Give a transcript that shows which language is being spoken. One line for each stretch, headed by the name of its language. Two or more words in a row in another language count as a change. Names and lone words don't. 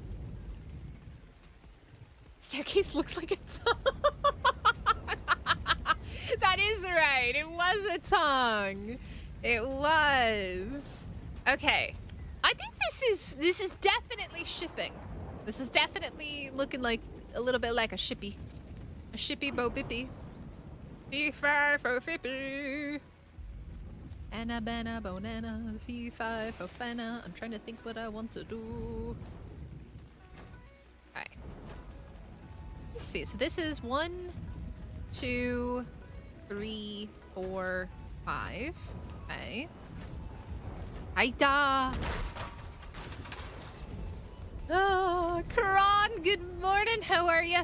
English: Staircase looks like a tongue. That is right. It was a tongue. It was. Okay. I think this is definitely shipping. This is definitely looking like a little bit like a shippy. A shippy bo bippy. Fee fi fo fippy. Anna banana bonana fee fi fo fana. I'm trying to think what I want to do. Alright. Let's see. So this is 1, 2, 3, 4, 5. Okay. Aida. Oh, Karan, good morning. How are you?